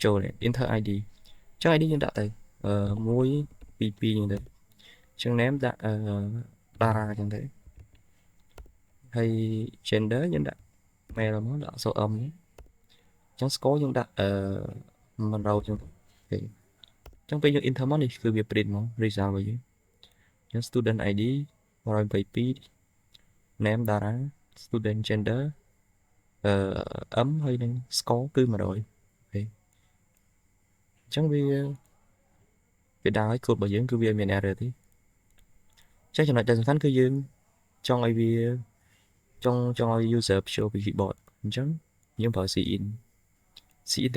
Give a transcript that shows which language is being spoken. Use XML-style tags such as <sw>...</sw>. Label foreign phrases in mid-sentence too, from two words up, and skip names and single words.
<km>ចូលនេះ</km> <en>enter id</en> <km>ចឹង id យើងដាក់ទៅ1 2 2ហ្នឹងទៅចឹង name ដាក់Dara ចឹងទៅហើយ gender យើងដាក់ male មកដាក់អក្សរ M ចឹង score យើងដាក់100ចឹងអូខេចឹងពេលយើង enter មកនេះគឺវា print មក result របស់យើងចឹង</km> <en>student id</en> <km>122</km> <en>name Dara student gender M</en> <km>ហើយនឹង score គឺ100អូខេអញ្ចឹងវាដើរឲ្យកូដរបស់យើងគឺវាមាន error ទេចឹងចំណុចដែលសំខាន់គឺយើងចង់ឲ្យវាចង់ឲ្យ user ចូលពី keyboard អញ្ចឹងយើងប្រើ cin ទៅ</km>